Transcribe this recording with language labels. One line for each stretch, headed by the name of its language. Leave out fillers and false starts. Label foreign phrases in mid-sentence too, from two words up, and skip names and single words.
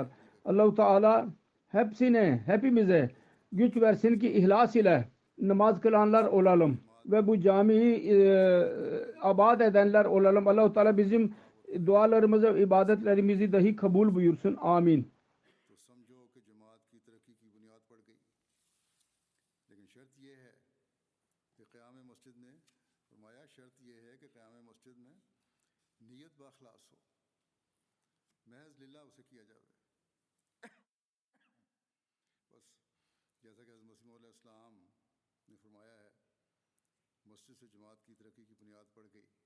Turkish: Allah-u Teala hepimize güç versin ki ihlas ile namaz kılanlar olalım ve bu camiyi abad edenler olalım. Allah-u Teala bizim dualarımızı, ibadetlerimizi dahi kabul buyursun. Amin.
Urdu: تو سمجھو کہ جماعت کی ترقی کی بنیاد پڑ گئی. لیکن شرط یہ ہے کہ قیام مسجد میں فرمایا، شرط یہ ہے کہ قیام مسجد میں نیت باخلاص ہو، محض للہ اسے کیا جاوے. بس جیسا کہ حضرت مسیح موعود علیہ السلام نے فرمایا ہے، مسجد سے جماعت کی ترقی کی بنیاد پڑ گئی.